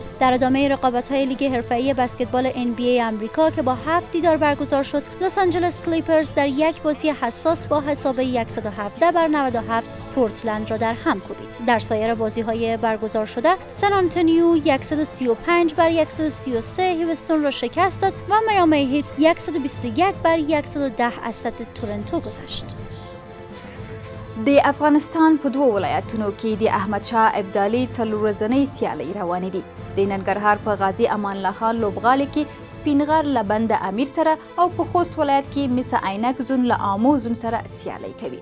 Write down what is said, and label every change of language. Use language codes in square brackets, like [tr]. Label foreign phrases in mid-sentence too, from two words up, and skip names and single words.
[fa] در ادامه رقابت‌های لیگ حرفه‌ای بسکتبال NBA آمریکا که با 7 دیدار برگزار شد، لس آنجلس کلیپرز در یک بازی حساس با حساب 117-97 پورتلند را در هم کوبید. در سایر بازی‌های برگزار شده، سن آنتونیو 135-133 هیوستون را شکست داد و میامی هیت 121-110 از سد تورنتو گذشت. [ps] د افغانستان په دوه ولایتونو کې د احمدشاه ابدالي څلور ورځنۍ سیالۍ روانې دي. د ننګرهار په غازي امان الله خان لوبغالي کې سپینغر له بند امیر سره او په خوست ولایت کې مس عینک زون له آمو زون سره سیالۍ کوي.